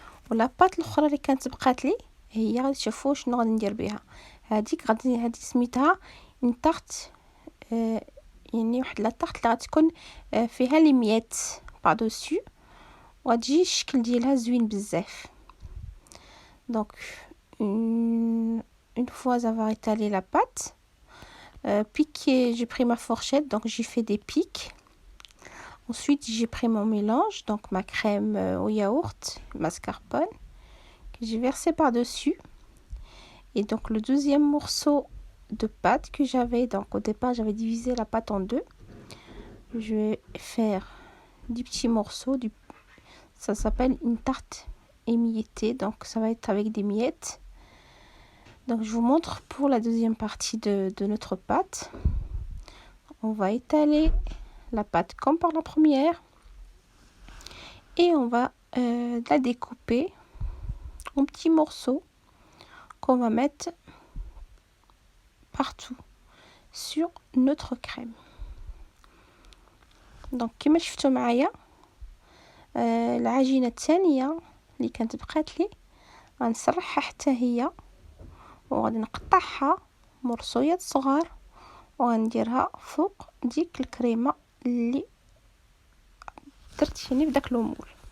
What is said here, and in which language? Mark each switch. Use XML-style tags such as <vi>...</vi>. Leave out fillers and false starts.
<ar>ولاباط الاخرى اللي كانت بقات لي هي غادي تشوفوا شنو غادي ندير بها. هذه سميتها اون طارت، يعني واحد لا طارت اللي غتكون فيها لي ميات بادوسو، وغتجي الشكل ديالها زوين بزاف.</ar> <fr>دونك une fois avoir étalé la pâte, j'ai pris ma fourchette, donc j'ai fait des pics. Ensuite j'ai pris mon mélange, donc ma crème au yaourt, mascarpone, que j'ai versé par dessus. Et donc le deuxième morceau de pâte que j'avais, donc au départ j'avais divisé la pâte en deux, je vais faire des petits morceaux, ça s'appelle une tarte émiettée, donc ça va être avec des miettes. Donc je vous montre pour la deuxième partie de notre pâte. On va étaler la pâte comme par la première et on va la découper en petits morceaux qu'on va mettre partout sur notre crème.</fr> <ar>Donc كما شفتوا معايا العجينه الثانيه اللي كانت بقات لي غنسرحها حتى هي، وغادي نقطعها مرصويات صغار وغنديرها فوق ديك الكريمه اللي درت يعني بداك المول.</ar>